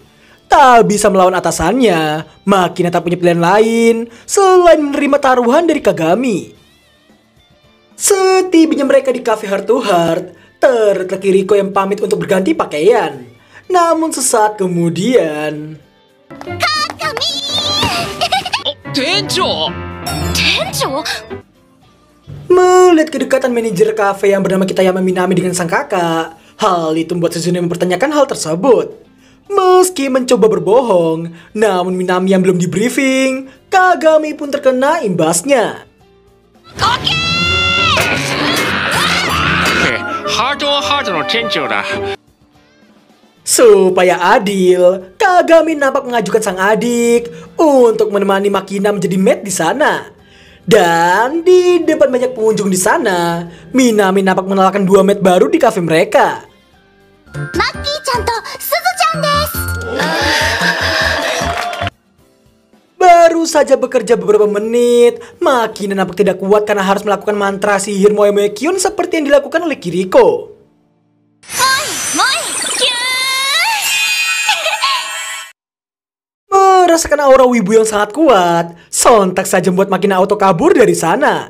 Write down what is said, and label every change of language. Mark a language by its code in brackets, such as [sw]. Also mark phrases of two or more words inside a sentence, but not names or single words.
[id] Tak bisa melawan atasannya, Makina tak punya pilihan lain selain menerima taruhan dari Kagami. Setibanya mereka di cafe Heart to Heart, terlihat Kiriko yang pamit untuk berganti pakaian. Namun sesaat kemudian, Kagami! Tenjo! Tenjo? melihat kedekatan manajer kafe yang bernama Kitayama Minami dengan sang kakak, hal itu membuat Suzune mempertanyakan hal tersebut. Meski mencoba berbohong, namun Minami yang belum di briefing, Kagami pun terkena imbasnya. Oke! [ja] Heart on Heart no Tenjo da. [id] Supaya adil, Kagami nampak mengajukan sang adik untuk menemani Makina menjadi maid di sana. Dan di depan banyak pengunjung di sana, Minami nampak mengenalkan dua maid baru di kafe mereka. [ja] マキちゃんとスズちゃんです. [id] Baru saja bekerja beberapa menit, Makina nampak tidak kuat karena harus melakukan mantra sihir Moe Moe Kyun seperti yang dilakukan oleh Kiriko. Moi, kyun! Merasakan aura wibu yang sangat kuat, sontak saja membuat Makina auto kabur dari sana.